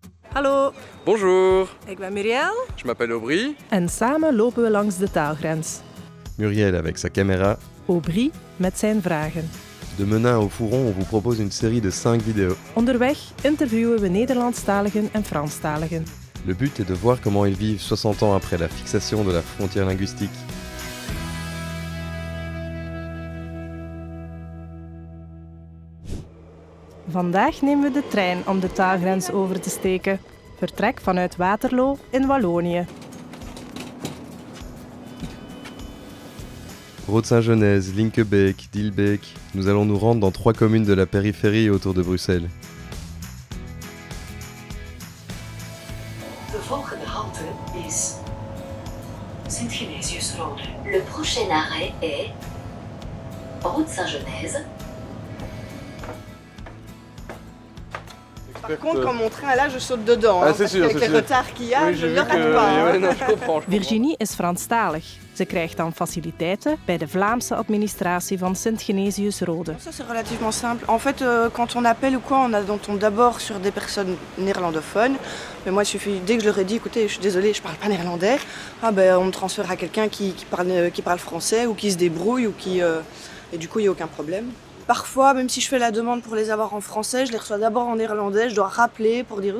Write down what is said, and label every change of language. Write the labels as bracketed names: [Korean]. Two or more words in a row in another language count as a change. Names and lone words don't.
[Dutch] Hallo, [French] Bonjour, [Dutch] ik ben Muriel. [French] je m'appelle Aubry. [Dutch] En samen lopen we langs de taalgrens. [French] Muriel avec sa caméra. [Dutch] Aubry met zijn vragen. [French] De Menin au Fouron, on vous propose une série de 5 vidéos. [Dutch] Onderweg interviewen we Nederlandstaligen en Franstaligen. [French] Le but est de voir comment ils vivent 60 ans après la fixation de la frontière linguistique. [Dutch] Vandaag nemen we de trein om de taalgrens over te steken. Vertrek vanuit Waterloo in Wallonië. [French] Rood-Saint-Genèse, Linkebeek, Dilbeek, nous allons nous rendre dans 3 communes de la périphérie autour de Bruxelles. [Dutch] De volgende halte is Sint-Genesius-Rode. [French] Le prochain arrêt est Route-Saint-Genèse. Par contre, quand mon train est là, je saute dedans. Ah, hein, c'est parce sûr, qu'avec c'est les sûr. retards qu'il y a, Oui, je j'ai ne vu le que... rate pas. hein. ouais, non, je comprends. [Dutch] Virginie is Franstalig. Ze krijgt dan faciliteiten bij de Vlaamse administratie van Sint-Genesius-Rode. [French] Ça, c'est relativement simple. En fait, quand on appelle ou quoi, on tombe d'abord sur des personnes néerlandophones. Mais moi, il suffit, dès que je leur ai dit, écoutez, je suis désolée, je parle pas néerlandais, on me transfère à quelqu'un qui parle français ou qui se débrouille ou qui... Et du coup, il n'y a aucun problème. Parfois, même si je fais la demande pour les avoir en français, je les reçois d'abord en néerlandais, je dois rappeler pour dire...